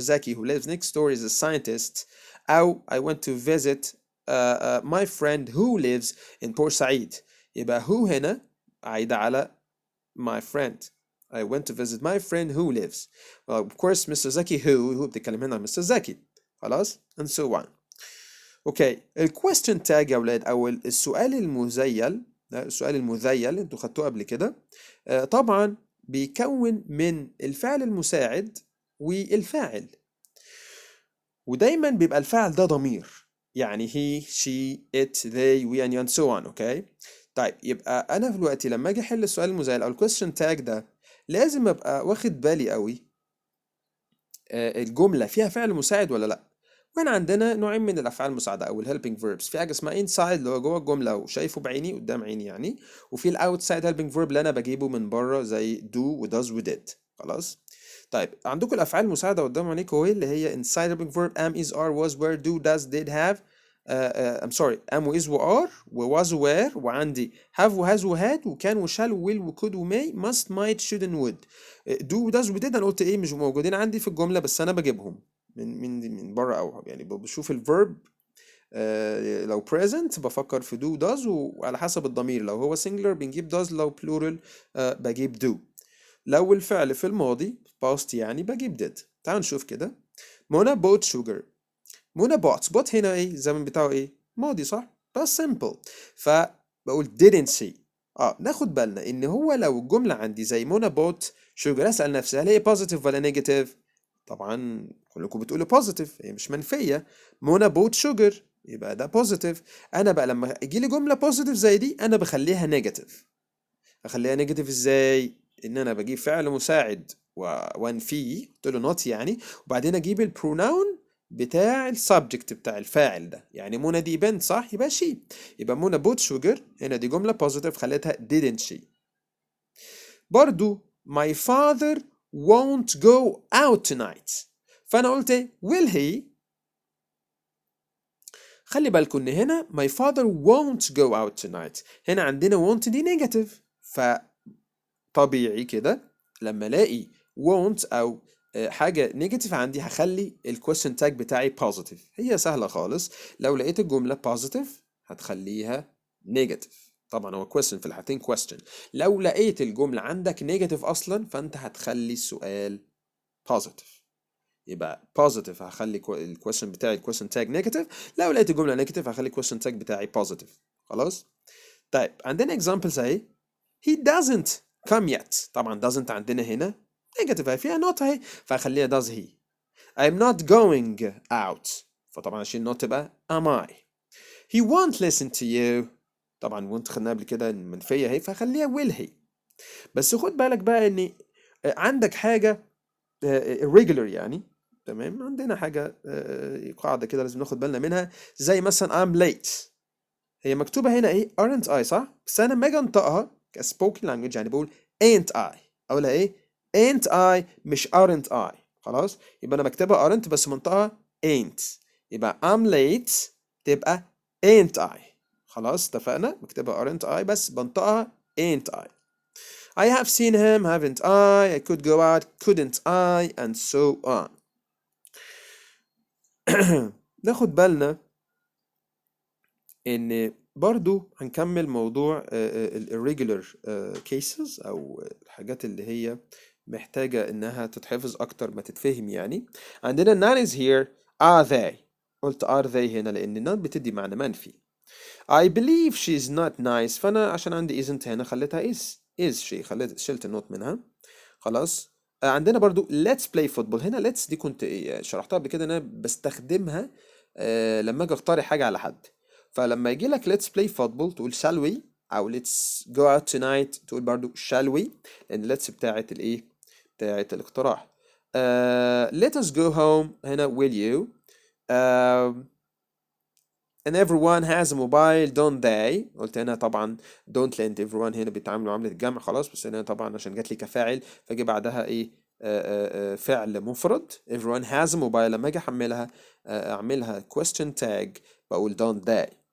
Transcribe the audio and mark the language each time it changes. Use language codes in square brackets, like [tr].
[en] Zaki who lives next door is a scientist. [ar] أو [en] I went to visit my friend who lives in Port Said. [ar] يبقى [en] who [ar] هنا عايدة على [en] my friend I went to visit my friend who lives. Well, of course Mr. Zaki who [ar] بتتكلم هنا عن [en] Mr. Zaki. [ar] خلاص [en] and so on. [ar] اوكي الكويستشن تاج يا ولاد او السؤال المذيل، السؤال المذيل انتوا خدتوه قبل كده، طبعا بيكون من الفعل المساعد والفاعل، ودايما بيبقى الفاعل ده ضمير، يعني [en] he she it they we and so on. [ar] اوكي طيب يبقى انا دلوقتي لما اجي احل السؤال المذيل او الكويستشن تاج ده لازم ابقى واخد بالي قوي الجملة فيها فعل مساعد ولا لا. وهنا عندنا نوعين من الافعال المساعده او الهيلبنج فيربس، في حاجه اسمها انسايد اللي هو جوه الجمله وشايفه بعيني قدام عيني يعني، وفي الاوتسايد هيلبنج فيرب اللي انا بجيبه من بره زي do وداز وديد. خلاص طيب عندكم الافعال المساعده قدام عينيكم اهي اللي هي [en] inside helping verb am is are was were do does did have I'm sorry am [ar] و is و are و was و were، وعندي have و has و had وكان و shall و will و could و [en] may must might should and would. [ar] do و does و did انا قلت ايه مش موجودين عندي في الجمله بس انا بجيبهم من بره، او يعني بشوف الفيرب لو present بفكر في [en] do does [ar] وعلى حسب الضمير، لو هو singular بنجيب does، لو plural بجيب do، لو الفعل في الماضي past يعني بجيب did. تعالوا نشوف كده. [en] Mona bought sugar. [ar] منى bought هنا ايه الزمن بتاعه ايه ماضي صح بس simple، فبقول [en] didn't see. [ar] ناخد بالنا ان هو لو الجملة عندي زي منى [en] bought sugar [ar] اسأل نفسي هل هي positive ولا negative. طبعا كلكم بتقولوا positive، هي مش منفية. [en] Mona bought sugar [ar] يبقى ده [en] positive. [ar] انا بقى لما يجي لي جملة positive زي دي انا بخليها negative. اخليها نيجاتيف ازاي؟ ان انا بجيب فعل مساعد وانفيه قلت له نوت يعني، وبعدين اجيب البروناون بتاع السبجكت بتاع الفاعل ده، يعني منى دي بنت صح يبقى شي، يبقى منى بوت شوجر هنا دي جمله بوزيتيف خليتها [en] didn't she. برضو my father won't go out tonight، [ar] فانا قلت ايه [en] will he. [ar] خلي بالكم ان هنا [en] my father won't go out tonight، [ar] هنا عندنا won't دي نيجاتيف، طبيعي كده لما الاقي won't او حاجه نيجاتيف عندي هخلي الكويستشن تاج بتاعي بوزيتيف. هي سهله خالص، لو لقيت الجمله بوزيتيف هتخليها نيجاتيف، طبعا هو question في الحالتين question. لو لقيت الجمله عندك نيجاتيف اصلا فانت هتخلي السؤال بوزيتيف، يبقى بوزيتيف هخلي الكويستشن بتاعي الكويستشن تاج نيجاتيف، لو لقيت الجمله نيجاتيف هخلي الكويستشن تاج بتاعي بوزيتيف. خلاص طيب عندنا examples اهي. [en] he doesn't come yet، طبعا doesn't عندنا هنا negative فيها not [ar] اهي فهخليها [en] does he. I'm not going out، [ar] فطبعا عشان [en] not تبقى am I. he won't listen to you، طبعا won't [ar] خدناها قبل كده منفية اهي فهخليها [en] will he. [ar] بس خد بالك بقى ان عندك حاجة irregular يعني، تمام عندنا حاجة قاعدة كده لازم ناخد بالنا منها، زي مثلا [en] I'm late، [ar] هي مكتوبة هنا ايه [en] aren't I [ar] صح؟ بس انا لما اجي انطقها كسبوكن لانجوج يعني بقول [en] ain't I، [ar] اقولها ايه ain't I مش aren't I. خلاص يبقى انا بكتبها aren't بس منطقها ain't، يبقى I'm late تبقى [en] ain't I. [ar] خلاص اتفقنا بكتبها [en] aren't I [ar] بس بنطقها [en] ain't I. I have seen him haven't I could go out couldn't I and so on. [ar] ناخد بالنا ان برضو هنكمل موضوع ال irregular cases او الحاجات اللي هي محتاجة انها تتحفظ اكتر ما تتفهم يعني. [en] عندنا none is here are they، قلت are they هنا لان none [ar] بتدي معنى منفي. [en] I believe she's not nice، [ar] فانا عشان عندي [en] isn't هنا خليتها is she، [ar] شلت النوت منها. خلاص عندنا برضو [en] let's play football، [ar] هنا let's دي كنت شرحتها قبل كده ان انا بستخدمها لما اجي اقترح حاجة على حد، فلما يجي لك let's play football تقول [en] shall we، [ar] او [en] let's go out tonight [ar] تقول برضو shall we، لان let's بتاعت الايه بتاعت الاقتراح. [en] let us go home هنا will you. and everyone has a mobile don't they، [ar] قلت هنا طبعا don't لان everyone هنا بيتعاملوا معاملة الجمع خلاص، بس هنا طبعا عشان جات لي كفاعل فجي بعدها ايه فعل مفرد [en] everyone has a mobile، [ar] لما اجي احملها اعملها question tag بقول [en] don't they.